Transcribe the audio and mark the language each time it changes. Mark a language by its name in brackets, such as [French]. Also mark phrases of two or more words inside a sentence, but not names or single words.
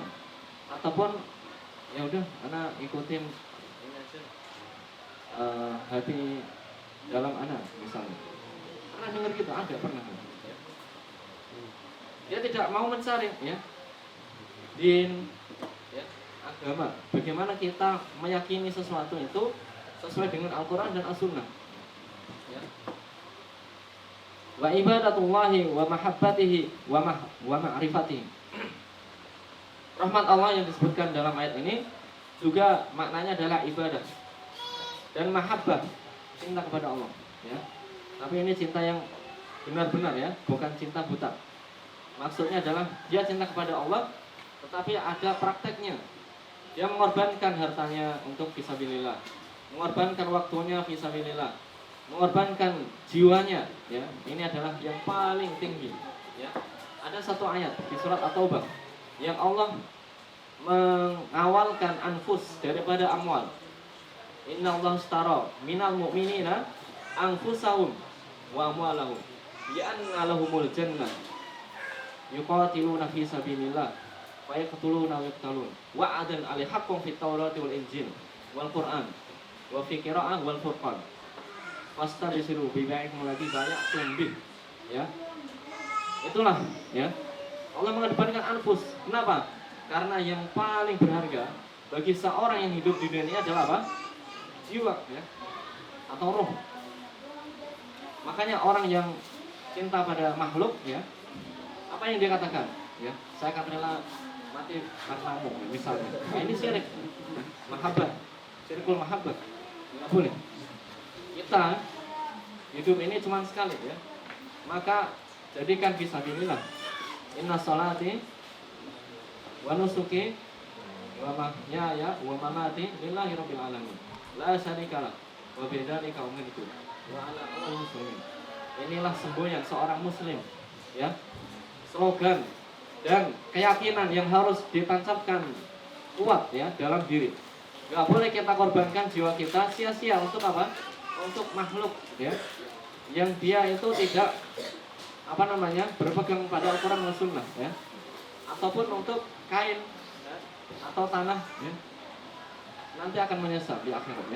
[Indonesian] Ataupun ya udah, anak ikutin ini aja, hati dalam anak misalnya. Pernah dengar gitu? Ada, pernah. Ya. Dia tidak mau mencari, ya, din, ya, agama. Bagaimana kita meyakini sesuatu itu sesuai dengan Al-Quran dan As-Sunnah, ya. [Arabic] وعبادة الله ومحبته ومعرفته. [Indonesian] Rahmat Allah yang disebutkan dalam ayat ini juga maknanya adalah ibadah dan mahabbah, cinta kepada Allah, ya. Tapi ini cinta yang benar-benar, ya, bukan cinta buta. Maksudnya adalah dia cinta kepada Allah, tetapi ada prakteknya. Dia mengorbankan hartanya untuk fisabilillah, mengorbankan waktunya fisabilillah, mengorbankan jiwanya, ya. Ini adalah yang paling tinggi, ya. Ada satu ayat di surat At-Taubah yang Allah mengawalkan anfus daripada amwal. [Arabic] إن الله اشترى من المؤمنين أنفسهم وأموالهم بأن لهم الجنة يقاتلون في سبيل الله ويقتلون ويقتلون وعدا عليه حقا في التوراة والإنجيل والقرآن وفي قراءة والفرقان فاستبشروا ببيعكم الذي بايعتم به, ya. [Indonesian] Itulah, ya. Allah mengedepankan anfus. Kenapa? Karena yang paling berharga bagi seorang yang hidup di dunia ini adalah apa? Jiwa, ya, atau roh. Makanya orang yang cinta pada makhluk, ya, apa yang dia katakan? Ya, saya akan rela mati karenamu, misalnya. Nah, ini syirik, mahabbah, [Arabic] شرك المحبة. [Indonesian] Nggak boleh. Kita hidup ini cuma sekali, ya. Maka jadikan fisabilillah. [Arabic] إن صلاتي ونسكي ومحياي ومماتي لله رب العالمين. لا شريك له وبذلك أمرت وأنا أول المسلمين. [Indonesian] Inilah semboyan seorang muslim, ya. Slogan dan keyakinan yang harus ditancapkan kuat, ya, dalam diri. Gak boleh kita korbankan jiwa kita sia-sia untuk apa? Untuk makhluk, ya, yang dia itu tidak berpegang pada Al-Quran dan Sunnah, ya, ataupun untuk kain, ya, atau tanah, ya, nanti akan menyesal di akhirat, ya.